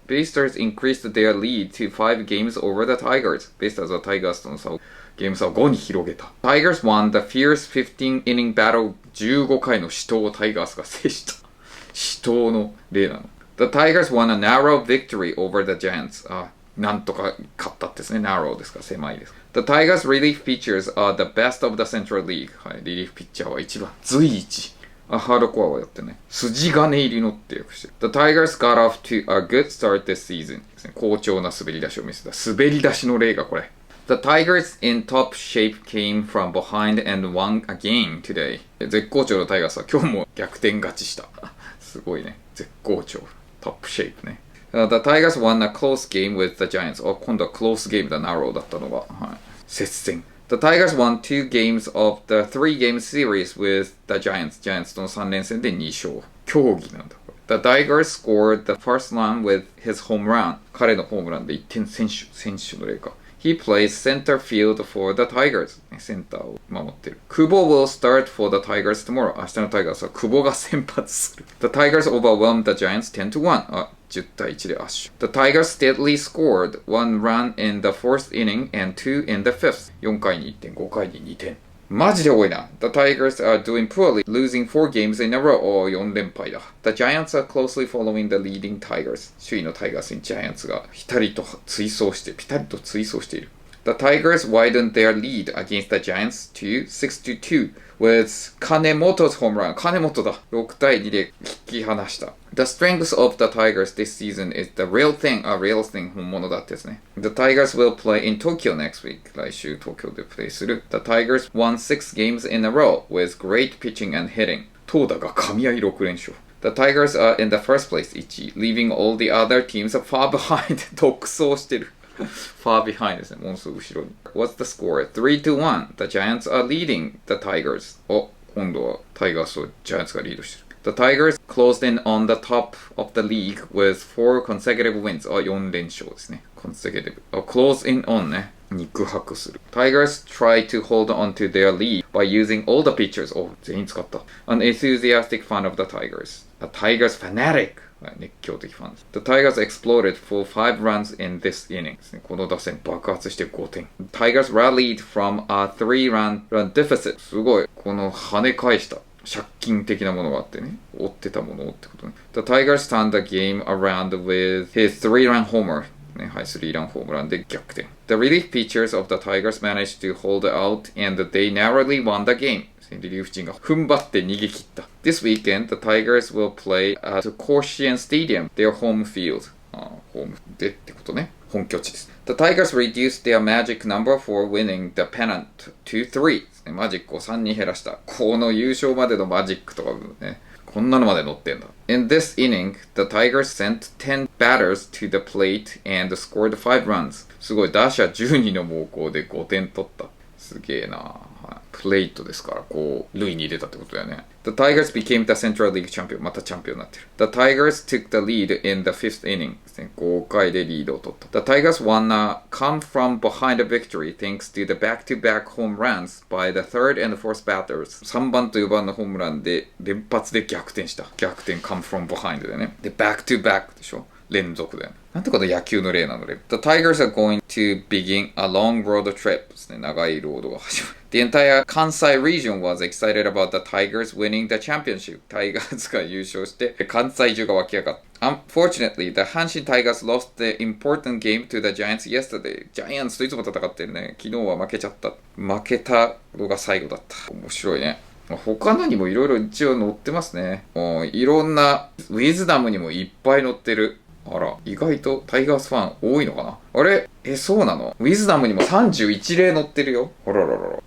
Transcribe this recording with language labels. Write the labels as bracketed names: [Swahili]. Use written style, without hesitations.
[English] Beastars increased their lead to 5 games over the Tigers. [Japanese] Beastars はタイガースとの差をゲーム差を5に広げた。 [English] Tigers won the fierce 15-inning battle [Japanese] 15回の死闘をタイガースが制した。死闘の例なの。 [English] The Tigers won a narrow victory over the Giants. [Japanese] なんとか勝ったですね。narrow ですから狭いです。 [English] The Tigers relief pitchers are the best of the Central League. [Japanese] はい、リリーフピッチャーは一番随一。ハードコアはやってね。筋金入りのって訳してる。 [English] The Tigers got off to a good start this season. [Japanese] ですね。好調な滑り出しを見せた。滑り出しの例がこれ。 [English] The Tigers in top shape came from behind and won a game today. [Japanese] 絶好調のタイガースは今日も逆転勝ちした。すごいね。絶好調。トップシェイプね。 [English] The Tigers won a close game with the Giants. [Japanese] 今度はクロースゲームだ、ナローだったのが。はい、接戦。 [English] The Tigers won 2 games of the 3-game series with the Giants. [Japanese] ジャイアンツとの3連戦で2勝。競技なんだ。 [English] The Tigers scored the first run with his home run. [Japanese] 彼のホームランで1点選手の例か。 [English] He plays center field for the Tigers. [Japanese] センターを守ってる。 [English] 久保 will start for the Tigers tomorrow. [Japanese] 明日のタイガースは久保が先発する。 [English] The Tigers overwhelmed the Giants 10-1. [Japanese] 10対1で圧勝。 [English] The Tigers steadily scored 1 run in the fourth inning and 2 in the fifth. [Japanese] 4回に1点、5回に2点。マジで多いな。 [English] The Tigers are doing poorly, losing 4 games in a row. [Japanese] 4連敗だ。 [English] The Giants are closely following the leading Tigers. [Japanese] 首位のタイガースにジャイアンツがピタリと追走している。 [English] The Tigers widened their lead against the Giants to 6-2 with 金本 home run. [Japanese] 金本だ。6対2で引き離した。 [English] The strength of the Tigers this season is the real thing. A real thing [Japanese] 本物だってですね。 [English] The Tigers will play in Tokyo next week. [Japanese] 来週東京でプレイする。 [English] The Tigers won 6 games in a row with great pitching and hitting. [Japanese] 投打が噛み合い6連勝。 [English] The Tigers are in the first place 1位 leaving all the other teams far behind. [Japanese] 独走してる。 [English] far behind [Japanese] ですね。ものすごく後ろに。 [English] What's the score? 3-1. The Giants are leading the Tigers. [Japanese] 今度はタイガースとジャイアンツがリードしてる。 [English] The Tigers closed in on the top of the league with 4 consecutive wins. [Japanese] 4連勝ですね。consecutive. close in on ね。肉薄する。 [English] Tigers try to hold on to their lead by using all the pitchers. [Japanese] 全員使った。 [English] An enthusiastic fan of the Tigers. A Tigers fanatic. [Japanese] 熱狂的ファンです。 [English] The Tigers exploded for 5 runs in this inning. [Japanese] ですね。この打線爆発して5点。 [English] Tigers rallied from a 3-run deficit. [Japanese] すごい。この跳ね返した借金的なものがあってね。追ってたものをってことね。 [English] The Tigers turned the game around with his 3-run homer. [Japanese] ね、はい、3-run ホームランで逆転。 [English] The relief pitchers of the Tigers managed to hold out and they narrowly won the game. [Japanese] リリーフ陣が踏ん張って逃げ切った。 [English] This weekend, the Tigers will play at Koshien Stadium, their home field. [Japanese] ホームでってことね。本拠地です。 [English] The Tigers reduced their magic number for winning the pennant to 3. [Japanese] マジックを3に減らした。この優勝までのマジックとかね。こんなのまで載ってんだ。 [English] In this inning, the Tigers sent 10 batters to the plate and scored 5 runs. [Japanese] すごい。打者10人の猛攻で5点取った。すげえな。プレイトですから、こう、塁に入れたってことだよね。 [English] The Tigers became the Central League champion. [Japanese] またチャンピオンになってる。 [English] The Tigers took the lead in the 5th inning. [Japanese] ですね。 5回でリードを取った。 [English] The Tigers won a come from behind victory thanks to the back-to-back home runs by the third and fourth batters. [Japanese] 3番と4番のホームランで連発で逆転した。逆転 [English] come from behind [Japanese] でね。で、back-to-back でしょ。連続だよね。なんてこと野球の例なので。 [English] The Tigers are going to begin a long road trip ですね。 [Japanese] 長いロードが始まる。 [English] The entire Kansai region was excited about the Tigers winning the championship. [Japanese] タイガースが優勝して、関西中が湧き上がった。 [English] Unfortunately, the 阪神タイガース lost the important game to the Giants yesterday. [Japanese] ジャイアンツといつも戦ってるね。昨日は負けちゃった。負けたのが最後だった。面白いね。他のにもいろいろ一応載ってますね。いろんな、ウィズダムにもいっぱい載ってる。あら、意外とタイガースファン多いのかな。あれそうなの？ウィズダムにも31例載ってるよ。あらららら。